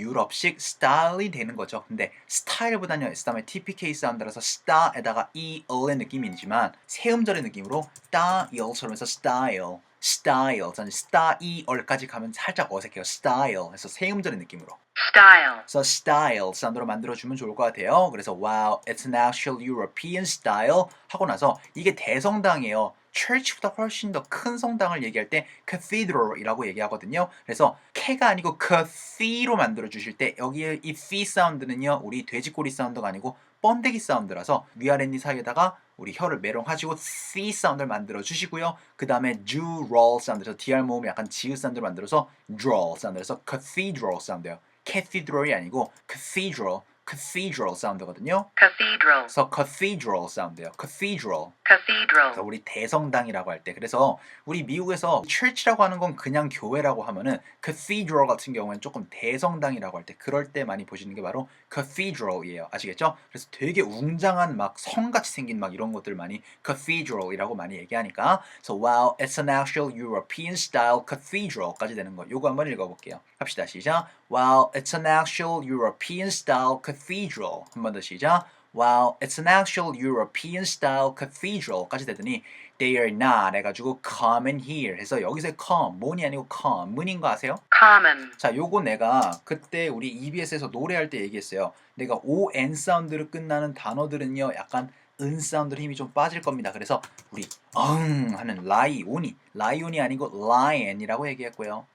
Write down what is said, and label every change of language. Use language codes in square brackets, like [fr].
[ko] 유럽식 스타일이 되는 거죠. 근데 스타일보다는요, 다음에 TPK 사운드라서 star에다가 el의 느낌이지만 세음절의 느낌으로 styl처럼 해서 style, 저는 styl까지 가면 살짝 어색해요. style 해서 세음절의 느낌으로. Style. 그래서 style 사운드로 만들어주면 좋을 것 같아요. 그래서 [en] wow, it's an actual European style [ko] 하고 나서 이게 대성당이에요. church보다 훨씬 더 큰 성당을 얘기할 때 cathedral이라고 얘기하거든요. 그래서 캐가 아니고 cathe로 만들어주실 때 여기에 이 f 사운드는요. 우리 돼지꼬리 사운드가 아니고 번데기 사운드라서 위아랫니 사이에다가 우리 혀를 메롱하시고 C 사운드를 만들어 주시고요. 그 다음에 dural 사운드에서 DR 모음을 약간 지읒 사운드를 만들어서 drawl 사운드에서 cathedral 사운드예요. cathedral이 아니고 cathedral 사운드거든요. Cathedral. 그래서 cathedral 사운드예요. cathedral. Cathedral. 그래서 우리 대성당이라고 할 때 그래서 우리 미국에서 church라고 하는 건 그냥 교회라고 하면은 cathedral 같은 경우에는 조금 대성당이라고 할 때 그럴 때 많이 보시는 게 바로 cathedral이에요. 아시겠죠? 그래서 되게 웅장한 막 성같이 생긴 막 이런 것들 많이 cathedral이라고 많이 얘기하니까 그래서 [en] wow, it's an actual European style cathedral [ko] 까지 되는 거. 요거 한번 읽어볼게요. 합시다. 시작. [en] Wow, it's an actual European style cathedral. [ko] 한 번 더 시작. [en] Wow, it's an actual European style cathedral까지 되더니 they are not [ko] 해가지고 [en] common here [ko] 해서 여기서 common이 아니고 common인 거 아세요? common, 자, 요거 내가 그때 우리 EBS에서 노래할 때 얘기했어요. 내가 ON 사운드로 끝나는 단어들은요, 약간 은 사운드로 힘이 좀 빠질 겁니다. 그래서 우리 하는 라이온이 아니고 lion이라고 얘기했고요.